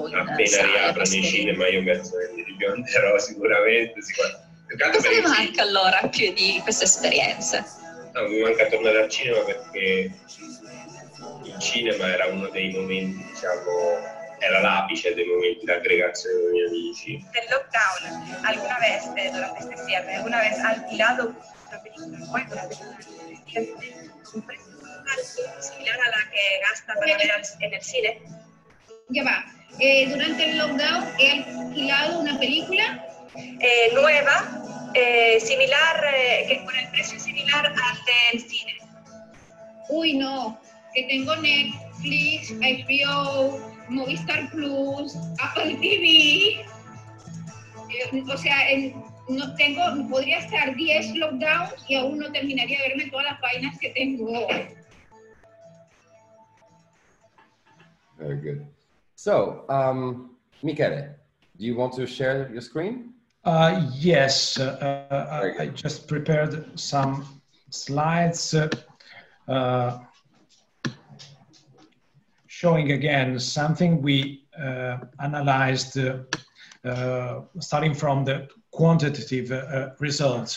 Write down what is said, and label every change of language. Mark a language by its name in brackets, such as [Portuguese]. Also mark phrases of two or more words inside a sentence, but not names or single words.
[Italian] Appena riaprono i cinema io penso che mi ribionderò sicuramente. Cosa le manca allora più di questa esperienza? No, mi manca tornare al cinema perché il cinema era uno dei momenti, diciamo, era l'apice dei momenti di aggregazione con i miei amici. [Spanish] Del lockdown, ¿alguna vez durante este cierre, alguna vez ha alquilado una película nueva, un precio similar a la que gasta para ver en el cine? Ya va. Durante el lockdown he alquilado una película nueva, similar, que con el precio similar al del cine. Uy, no, que tengo Netflix, HBO, Movistar Plus, Apple TV. O sea, podría estar 10 lockdowns y aún no terminaría de verme todas las páginas que tengo. [English] Very good. So, Michele, do you want to share your screen? Yes, I just prepared some slides showing again something we analyzed starting from the quantitative results.